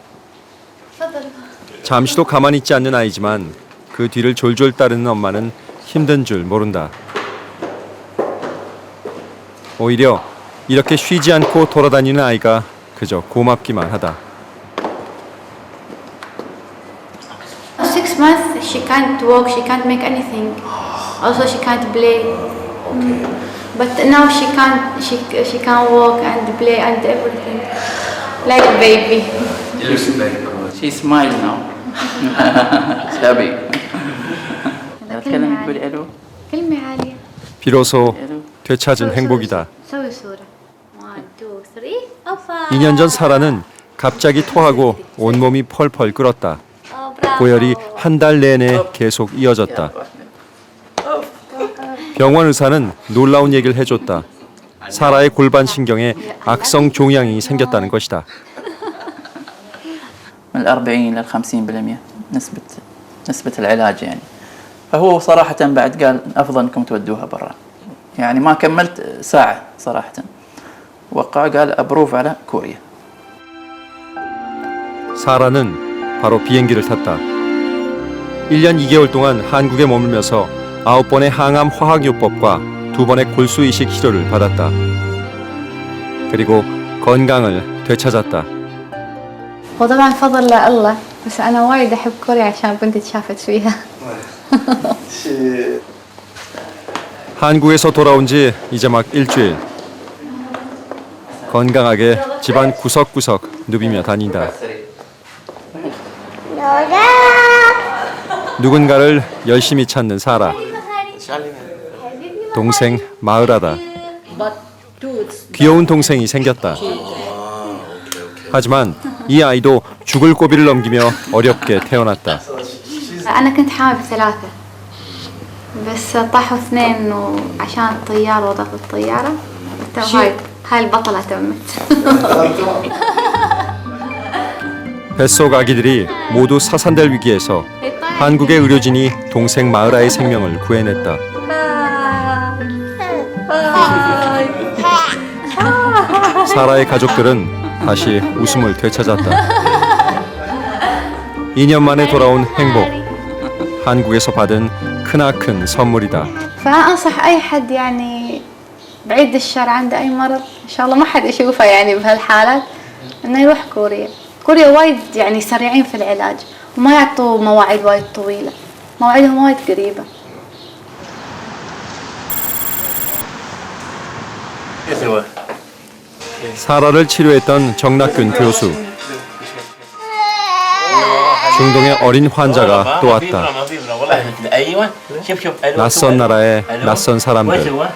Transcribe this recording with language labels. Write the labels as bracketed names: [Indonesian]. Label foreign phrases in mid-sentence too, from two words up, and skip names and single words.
[Korean] 잠시도 가만히 있지 않는 아이지만 그 뒤를 졸졸 따르는 엄마는 힘든 줄 모른다. 오히려 이렇게 쉬지 않고 돌아다니는 아이가 그저 고맙기만 하다. [English] 6 months she can't walk, she can't make anything. Also she can't play. But now she can walk and play and everything. Like a baby. Looks very good. She smiles now. She's happy. [Arabic] تكلم تقولي الو. كلمة عالية. [Korean] 비로소 되찾은 행복이다. [Arabic] سوي صورة. 1, 2, 3. أوفا. [Korean] 2년 전 사라는 갑자기 토하고 온몸이 펄펄 끓었다. 고열이 한 달 내내 계속 이어졌다. 병원 의사는 놀라운 얘기를 해줬다. 사라의 골반 신경에 악성 종양이 생겼다는 것이다. [Arabic] من 40 إلى 50% نسبة العلاج يعني. فهو صراحة بعد قال أفضل أنكم تودوها برا. يعني ما كملت ساعة صراحة. وقع قال أبروف على كوريا. [Korean] 사라는 바로 비행기를 탔다. 1년 2개월 동안 한국에 머물면서 9번의 항암 화학요법과 2번의 골수 이식 치료를 받았다. 그리고 건강을 되찾았다. [Arabic] وطبعا فضل الله بس أنا وايد أحب كوريا عشان بنتي شافت فيها. [Korean] 한국에서 돌아온 지 이제 막 일주일. 건강하게 집안 구석구석 누비며 다닌다. 누군가를 열심히 찾는 사라. 동생 마으라다. 귀여운 동생이 생겼다. 하지만 이 아이도 죽을 고비를 넘기며 어렵게 태어났다. [Arabic] أنا كنت حامل ب3 بس طاحوا 2 وعشان الطيارة وضغط الطيارة هاي البطلة تمت. [Korean] 뱃속 아기들이 모두 사산될 위기에서 한국의 의료진이 동생 마으라의 생명을 구해냈다. 사라의 가족들은 다시 웃음을 되찾았다. 2년 만에 돌아온 행복. 한국에서 받은 크나큰 선물이다. [Arabic] فأنصح أي حد يعني بعيد الشر عنده أي مرض إن شاء الله ما حد يشوفه يعني بهالحالات إنه يروح كوريا. كوريا وايد يعني سريعين في العلاج وما يعطوا مواعيد وايد طويلة. مواعيدهم وايد قريبة. [Korean] 사라를 치료했던 정낙균 교수. 중동의 어린 환자가 또 왔다. 낯선 나라의 낯선 사람들.